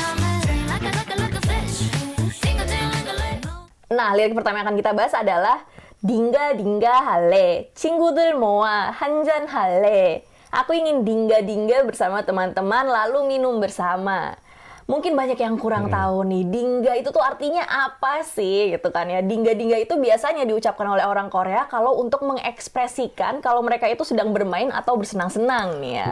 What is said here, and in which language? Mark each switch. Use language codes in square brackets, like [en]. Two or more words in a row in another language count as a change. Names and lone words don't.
[id] Nah, lirik pertama yang akan kita bahas adalah [ko] 딩가 할래. 친구들 모아 한잔 할래. [id] Aku ingin dingga bersama teman-teman lalu minum bersama. Mungkin banyak yang kurang tahu nih, dingga itu tuh artinya apa sih gitu kan ya. Dingga itu biasanya diucapkan oleh orang Korea kalau untuk mengekspresikan kalau mereka itu sedang bermain atau bersenang-senang nih ya.